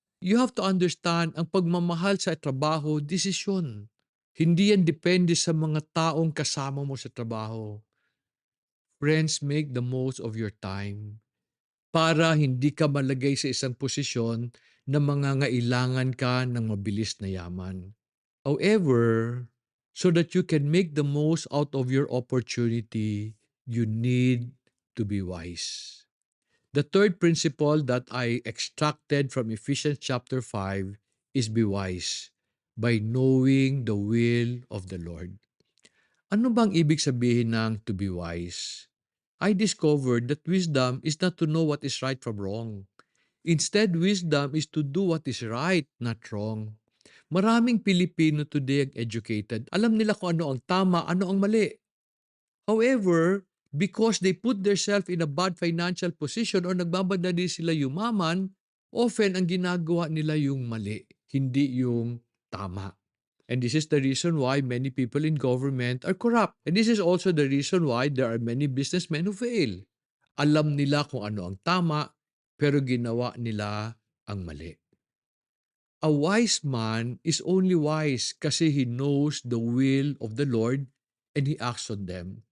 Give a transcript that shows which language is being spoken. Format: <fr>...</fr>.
<en>You have to understand,</en> <tl>ang pagmamahal sa trabaho, desisyon. Hindi yan depende sa mga taong kasama mo sa trabaho. Friends,</tl> <en>make the most of your time</en> <tl>para hindi ka malagay sa isang posisyon na mangangailangan ka ng mabilis na yaman.</tl> <en>However, so that you can make the most out of your opportunity, you need to be wise. The third principle that I extracted from Ephesians chapter 5 is be wise by knowing the will of the Lord.</en> <tl>Ano bang ibig sabihin ng</tl> <en>to be wise? I discovered that wisdom is not to know what is right from wrong. Instead, wisdom is to do what is right, not wrong.</en> <tl>Maraming Pilipino today ang educated. Alam nila kung ano ang tama, ano ang mali.</tl> <en>However, because they put themselves in a bad financial position or</en> <tl>nagmamadali sila yumaman,</tl> <en>often</en> <tl>ang ginagawa nila yung mali, hindi yung tama.</tl> <en>And this is the reason why many people in government are corrupt. And this is also the reason why there are many businessmen who fail.</en> <tl>Alam nila kung ano ang tama, pero ginawa nila ang mali.</tl> <en>A wise man is only wise kasi he knows the will of the Lord and he acts on them.</en>